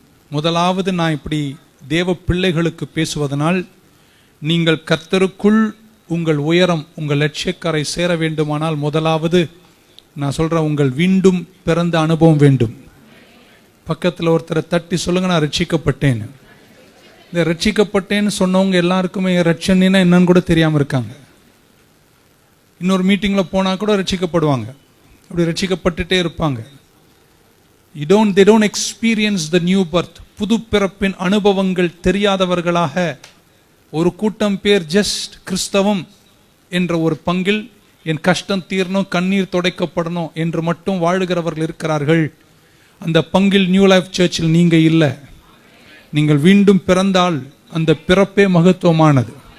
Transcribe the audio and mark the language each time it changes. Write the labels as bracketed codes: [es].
[ta] முதலாவது, நான் இப்படி தேவ பிள்ளைகளுக்கு பேசுவதனால் நீங்கள் கர்த்தருக்குள் உங்கள் உயரம், உங்கள் லட்சியக்கரை சேர வேண்டுமானால் முதலாவது நான் சொல்கிறேன், உங்கள் மீண்டும் பிறந்த அனுபவம் வேண்டும். பக்கத்தில் ஒருத்தரை தட்டி சொல்லுங்க, நான் ரட்சிக்கப்பட்டேன்னு. இந்த ரட்சிக்கப்பட்டேன்னு சொன்னவங்க எல்லாருக்குமே ரட்சணின்னா என்னன்னு கூட தெரியாமல் இருக்காங்க. இன்னொரு மீட்டிங்கில் போனால் கூட ரட்சிக்கப்படுவாங்க. அப்படி ரட்சிக்கப்பட்டுட்டே இருப்பாங்க. [en] they don't experience the new birth. [ta] புது பிறப்பின் அனுபவங்கள் தெரியாதவர்களாக ஒரு கூட்டம் பேர் ஜஸ்ட் கிறிஸ்தவம் என்ற ஒரு பங்கில் என் கஷ்டம் தீரணும், கண்ணீர் துடைக்கப்படணும் என்று மட்டும் வாழுகிறவர்கள் இருக்கிறார்கள். அந்த பங்கில் நியூ லைஃப் சர்ச்சில் நீங்கள் இல்லை. நீங்கள் மீண்டும் பிறந்தால் அந்த பிறப்பே மகத்துவமானது.